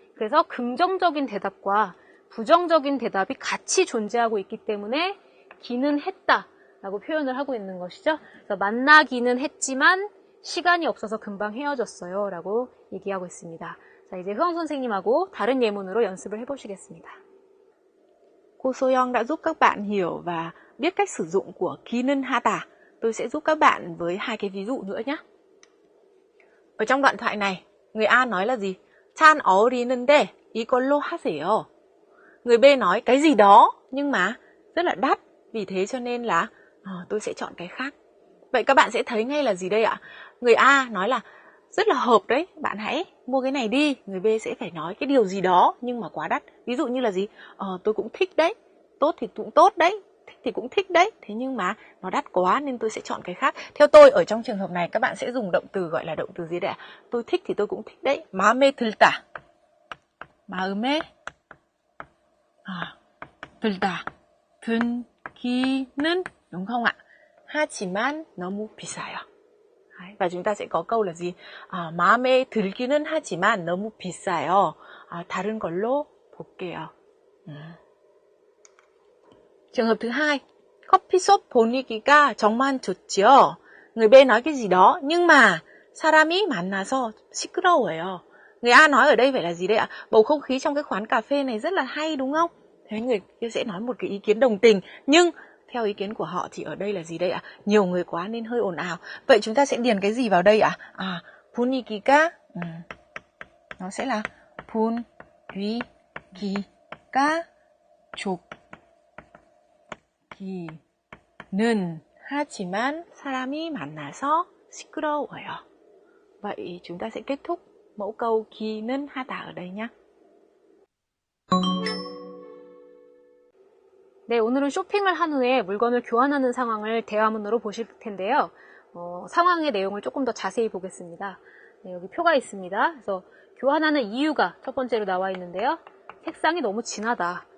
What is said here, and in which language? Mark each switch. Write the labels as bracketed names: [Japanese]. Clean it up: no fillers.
[Korean] 그래서 긍정적인 대답과 부정적인 대답이 같이 존재하고 있기 때문에 기는 했다 라고 표현을 하고 있는 것이죠. 그래서 만나기는 했지만 시간이 없어서 금방 헤어졌어요 라고 얘기하고 있습니다. 자, 이제 효영 선생님하고 다른 예문으로 연습을 해보시겠습니다. [Vietnamese] Cô Soyoung đã giúp các bạn hiểu và biết cách sử dụng của 기는 하다. Tôi sẽ giúp các bạn với hai cái ví dụ nữa nhé. Ở trong đoạn thoại này, người A nói là gì? [Korean] 찬 어울리는데 이걸로 하세요. [Vietnamese] Người B nói cái gì đó nhưng mà rất là đắt, vì thế cho nên là tôi sẽ chọn cái khác. Vậy các bạn sẽ thấy ngay là gì đây ạ? Người A nói là rất là hợp đấy, bạn hãy mua cái này đi. Người B sẽ phải nói cái điều gì đó nhưng mà quá đắt. Ví dụ như là gì? Tôi cũng thích đấy, tốt thì cũng tốt đấy, thích thì cũng thích đấy, thế nhưng mà nó đắt quá nên tôi sẽ chọn cái khác. Theo tôi ở trong trường hợp này các bạn sẽ dùng động từ gọi là động từ gì đấy ạ? Tôi thích thì tôi cũng thích đấy. [Korean] 마음에 들다. 마음에 들다. [Vietnamese] 든기는 đúng không ạ? [Korean] 하지만 너무 비싸요. [Vietnamese] Và chúng ta sẽ có câu là gì? [Korean] 마음에 들기는 하지만 너무 비싸요. 다른 걸로 볼게요. [Vietnamese] Trường hợp thứ hai, [Korean] 커피숍 분위기가 정말 좋지요. [Vietnamese] Người B nói cái gì đó nhưng mà [Korean] 사람이 만나서 시끄러워요. [Vietnamese] Người A nói ở đây phải là gì đây ạ? Bầu không khí trong cái quán cà phê này rất là hay đúng không? Thế người kia sẽ nói một cái ý kiến đồng tình, nhưng theo ý kiến của họ thì ở đây là gì đây ạ? Nhiều người quá nên hơi ồn ào. Vậy chúng ta sẽ điền cái gì vào đây ạ? [Korean] 분위기가 [Vietnamese] nó sẽ là [Korean] 분위기가 좋기는 하지만 사람이 만나서 시끄러워요. [Vietnamese] Vậy chúng ta sẽ kết thúc mẫu câu 기는 하다 ở đây nhé. [Korean] 네, 오늘은 쇼핑을 한 후에 물건을 교환하는 상황을 대화문으로 보실 텐데요. 상황의 내용을 조금 더 자세히 보겠습니다. 네, 여기 표가 있습니다. 그래서 교환하는 이유가 첫 번째로 나와 있는데요. 색상이 너무 진하다.